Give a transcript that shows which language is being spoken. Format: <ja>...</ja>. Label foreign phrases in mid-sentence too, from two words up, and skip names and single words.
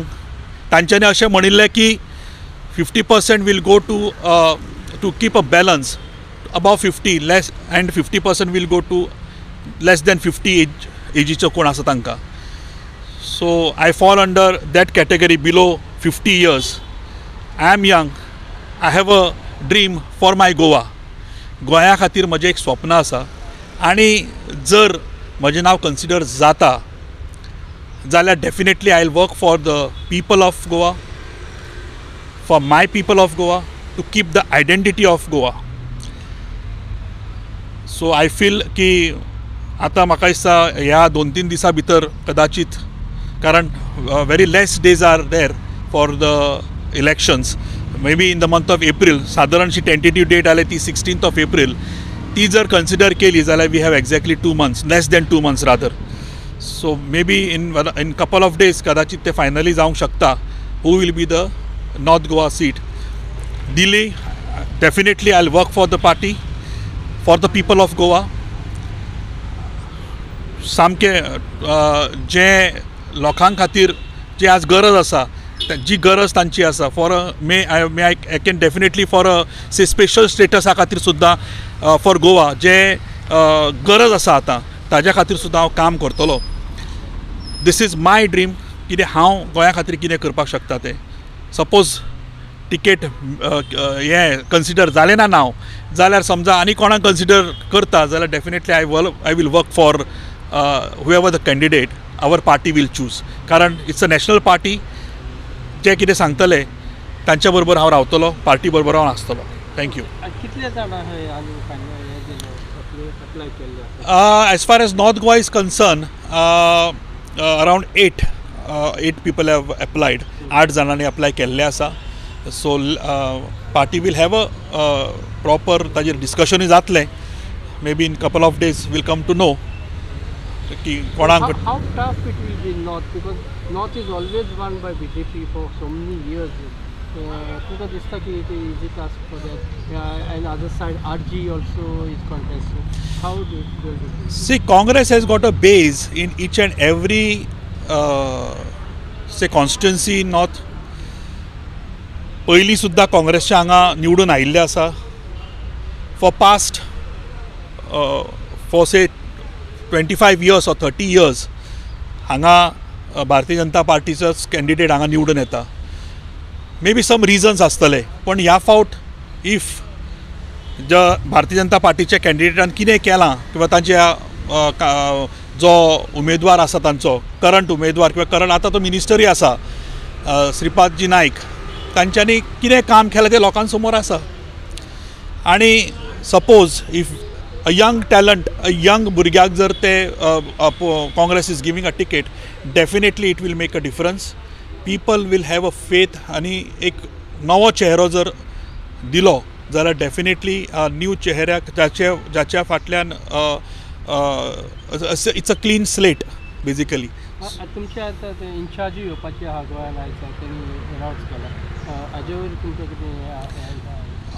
<kok>तांच्यांनी अशें म्हणिल्लें की</kok> <en>50% will go to keep a balance above 50 less and 50% will go to less than 50</en> <kok>एजीचो कोण आसा तांकां.</kok> <en>So I fall under that category below 50 years. I am young. I have a dream for my Goa.</en> <kok>गोंया खातीर म्हजें एक स्वप्न आसा आनी जर म्हजें नांव कन्सिडर जाता जाल्यार</kok> <en>definitely I will work for the people of Goa, for my people of Goa, to keep the identity of Goa. so I feel</en> <kok>की आतां म्हाका दिसता ह्या 2-3 दिसां भितर कदाचित, कारण</kok> <en>very less days are there for the elections, may be in the month of April, सादारणशी tentative date</en> <kok>आले ती 16th एप्रील, ती जर कन्सिडर केली जाल्यार</kok> <en>we have exactly 2 months, less than 2 months rather. so may be in couple of days</en> <kok>कदाचित ते फायनली जावंक शकता</kok> <en>who will be the North Goa seat. दिली definitely I will work for the party, for the people of Goa.</en> <kok>सामकें जे लोकां खातीर जी आज गरज आसा, जी गरज तांची आसा,</kok> <en>for me I can definitely for say special</en> <kok>स्टेटसा खातीर सुद्दां</kok> <en>for Goa</en> <kok>जे गरज आसा आतां ताज्या खातीर सुद्दां हांव काम करतलो.</kok> <en>This is my dream.</en> <kok>कितें हांव गोंया खातीर कितें करपाक शकता तें. सपोज टिकेट हें कन्सिडर जालें ना नांव, जाल्यार समजा आनी कोणाक कन्सिडर करता जाल्यार</kok> <en>definitely I will work for whoever the candidate our party will choose.</en> <kok>कारण</kok> <en>it's a national party.</en> <kok>जे कितें सांगतले तांच्या बरोबर हांव रावतलो, पार्टी बरोबर हांव आसतलो. थँक्यू. कितले जाणां अप्लाय केल्ले?</kok> <en>as far as North Goa is concern, अराउंड 8 people have applied.</en> <kok>8 जाणांनी अप्लाय केल्ले आसा.</kok> <en>so party will have a proper</en> <kok>ताजेर डिस्कशनूय जातलें.</kok> <en>may be in couple of days will come to know</en> <kok>की कोणाक.</kok> <en>How tough it will be North, because North is always run by BJP for so many years.</en> <kok>तुमकां दिसता की</kok> <en>it is easy task for that? And other side RG also is contesting. How do you see Congress has got a base in each and every say constituency in North.</en> <kok>पयलीं सुद्दां काँग्रेसचे हांगा निवडून आयिल्ले आसा.</kok> <en>for past for say 25 years or 30 years</en> <kok>हांगा भारतीय जनता पार्टीचोच कॅन्डिडेट हांगा निवडून येता.</kok> <en>may be some reasons</en> <kok>आसतले, पण ह्या फावट इफ भारतीय जनता पार्टीच्या कॅन्डिडेटान कितें केलां किंवा तांच्या जो उमेदवार आसा तांचो करंट उमेदवार किंवा करंट आतां तो मिनिस्टरूय आसा श्रीपादजी नायक, तांच्यांनी कितें काम केलां तें लोकां समोर आसा.</kok> <en>आनी suppose if a young talent, a young</en> <kok>भुरग्याक जर ते</kok> <en>Congress is giving a ticket, definitely it will make a difference. People will have a faith</en> <kok>आणि एक नवो चेहरो जर दिलो जाल्यार</kok> <en>definitely new</en> <kok>चेहऱ्याक जाच्या फाटल्यान</kok> <en>it's a clean slate basically.</en> <kok>तुमच्या आतां ते इन्चार्जूय येवपाची आहा गोंयांत आयज तेणी अनावन्स केला, हाजे वयर तुमचें कितें?</kok>